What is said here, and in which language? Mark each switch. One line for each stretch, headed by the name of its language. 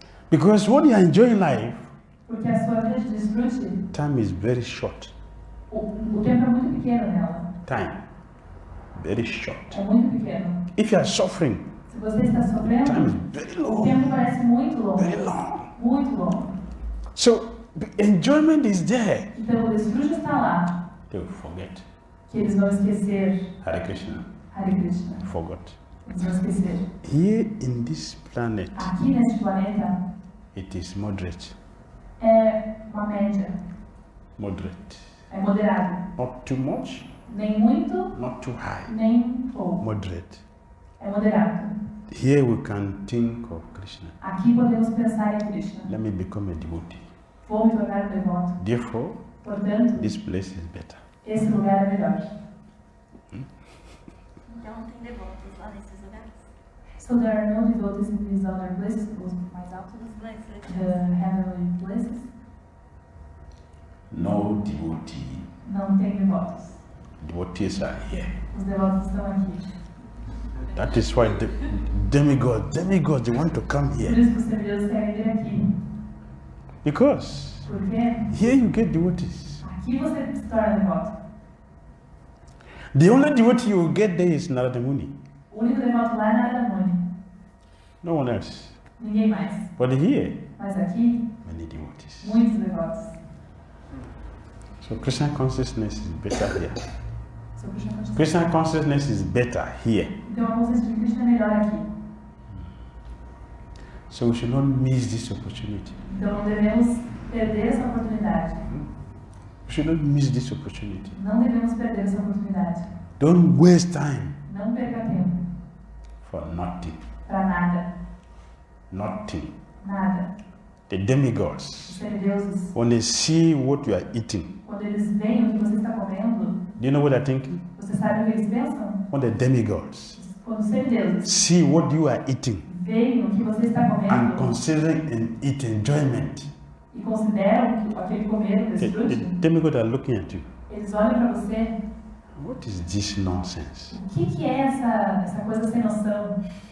English: Because when you are enjoying life,
Portuguese: Porque a sua vida de desfrute,
English: time is very short.
Portuguese: o tempo é muito pequeno nela.
English: Time. Very short.
Portuguese: É muito pequeno.
English: If you are suffering,
Portuguese: Se você está
English: time is
Portuguese: sofrendo,
English: very
Portuguese: o
English: long.
Portuguese: tempo parece muito longo.
English: Very long.
Portuguese: Muito longo.
English: So, the enjoyment is there.
Portuguese: Então o desfrute está lá.
English: They will forget.
Portuguese: Que eles vão esquecer
English: Hare Krishna.
Portuguese: Hare Krishna.
English: Forgot.
Portuguese: Eles vão esquecer.
English: Here in this planet,
Portuguese: Aqui neste planeta
English: it is moderate.
Portuguese: é uma média.
English: Moderate.
Portuguese: É moderado.
English: Not too much,
Portuguese: Nem muito,
English: not too high.
Portuguese: nem pouco.
English: Moderate.
Portuguese: É moderado.
English: Here we can think of Krishna.
Portuguese: Aqui podemos pensar em Krishna.
English: Let me become a devotee.
Portuguese: Vou me tornar um devoto.
English: Therefore,
Portuguese: Portanto,
English: this place is better.
Portuguese: esse lugar é melhor. Então não tem devotos lá nesses lugares.
English: So there are no devotees in these other places,
Portuguese: os mais altos, Nos planetas
English: the
Portuguese: celestiais.
English: heavenly places. No devotee.
Portuguese: Não tem devotos.
English: Devotees are here.
Portuguese: Os devotos estão aqui.
English: That is why the demigods, they want to come
Portuguese: Por
English: here.
Portuguese: isso que os servidores querem vir aqui.
English: Because
Portuguese: Porque
English: here you get devotees.
Portuguese: aqui você se torna devoto.
English: The only devotee you will get there is Narada Muni.
Portuguese: O único devoto lá é Narada Muni.
English: No one else.
Portuguese: Ninguém mais.
English: But here,
Portuguese: Mas aqui,
English: many devotees.
Portuguese: muitos devotos.
English: So Krishna consciousness is better here. So, Krishna consciousness. Krishna consciousness is better here.
Portuguese: Então a consciência de Krishna é melhor aqui.
English: So we should not miss this opportunity.
Portuguese: Então não devemos perder essa oportunidade.
English: We should not miss this opportunity.
Portuguese: Não devemos perder essa oportunidade.
English: Don't waste time
Portuguese: Não perca tempo
English: for nothing.
Portuguese: para nada.
English: Nothing.
Portuguese: Nada.
English: The demigods,
Portuguese: Os semideuses,
English: when they see what you are eating,
Portuguese: quando eles veem o que você está comendo,
English: do you know what they're thinking?
Portuguese: você sabe o que eles pensam?
English: When the demigods
Portuguese: Quando os semideuses
English: see what you are eating
Portuguese: veem o que você está
English: and
Portuguese: comendo
English: considering it enjoyment,
Portuguese: e consideram que aquele comer, o
English: the
Portuguese: desfrute,
English: demigods are looking at you.
Portuguese: eles olham para você.
English: What is this nonsense?
Portuguese: O que é essa coisa sem noção?